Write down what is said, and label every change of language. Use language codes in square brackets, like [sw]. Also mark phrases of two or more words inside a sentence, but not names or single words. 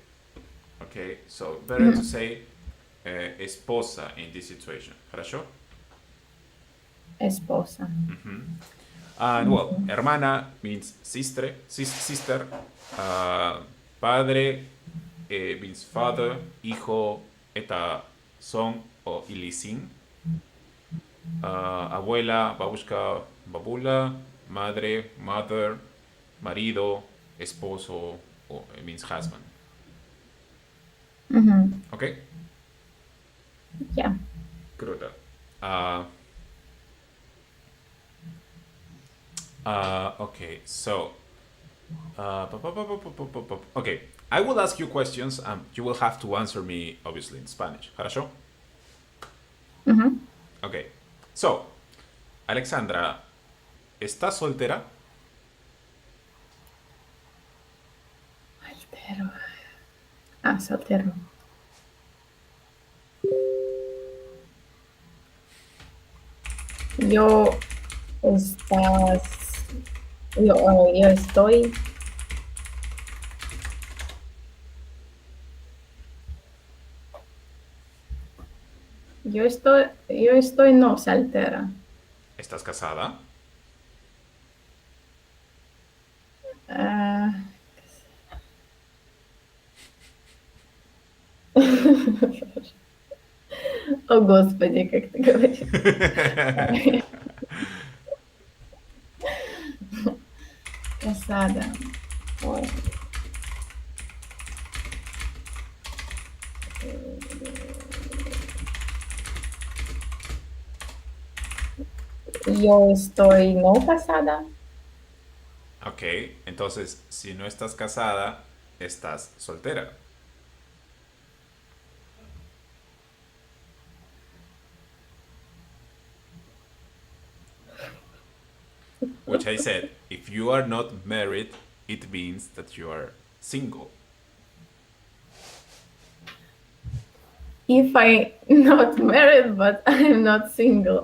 [en] Okay, so better to mhm. say esposa in this situation. [ru] ¿Хорошо? [es] Esposa. [en] Mm-hmm. And well, Mhm, hermana means sister. Uh, Padre means father. Hijo, eta son o ilisin. [ru] Abuela, babushka, babula. [es] Madre, mother. Marido, esposo, [en] or it means husband. mhm. Okay? Yeah. Good. Uh, okay, so okay, I will ask you questions. You will have to answer me, obviously, in Spanish. [ru] ¿Хорошо? Mhm. [en] Okay. So, [es] Alexandra, ¿estás soltera? Soltero. Ah, soltero. Yo estás, yo estoy, yo estoy no soltera. ¿Estás casada? [ru] Ah, О, Господи, как ты говоришь. [es] Casada. Ой. Yo estoy no casada. Ok, entonces, si no estás casada, estás soltera. [en] Which I said, if you are not married, it means that you are single. If I not married, but I'm not single.